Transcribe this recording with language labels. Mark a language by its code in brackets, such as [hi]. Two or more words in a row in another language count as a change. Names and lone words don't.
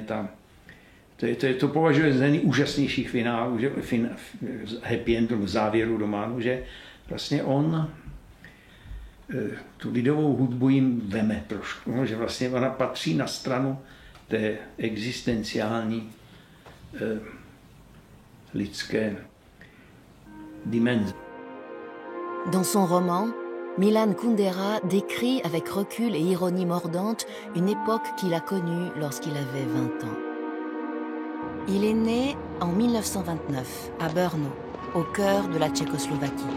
[cs] To považuje za nejúžasnějších finálů, [en] happy end [cs] v závěru románu, že vlastně on tu lidovou hudbu jim veme trošku, že vlastně ona patří na stranu té existenciální lidské dimenze. [fr] Dans son roman, Milan Kundera décrit avec recul et ironie mordante une époque qu'il a connue lorsqu'il avait 20 ans. Il est né en 1929 à Brno, au cœur de la Tchécoslovaquie.